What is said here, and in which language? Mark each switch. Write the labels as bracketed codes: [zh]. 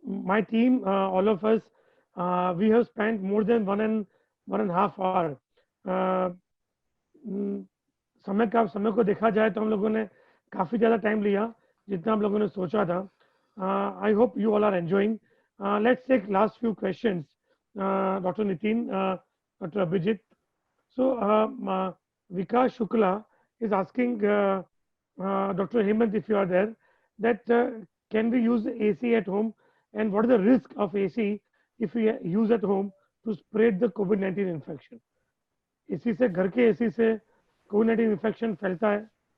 [en] My team, all of us, we have spent more than 1.5 hours. [hi] समय को देखा जाए तो हम लोगों ने काफी ज्यादा टाइम लिया जितना हम लोगों ने सोचा था. [en] I hope you all are enjoying. Let's take last few questions. Dr. Nitin, Dr. Abhijit. So Vikas Shukla is asking Dr. Hemant, if you are there, that can we use AC at home, and what is the risk of AC if we use at home to spread the COVID-19 infection? [hi] AC से घर के AC से COVID-19 infection फैलता है.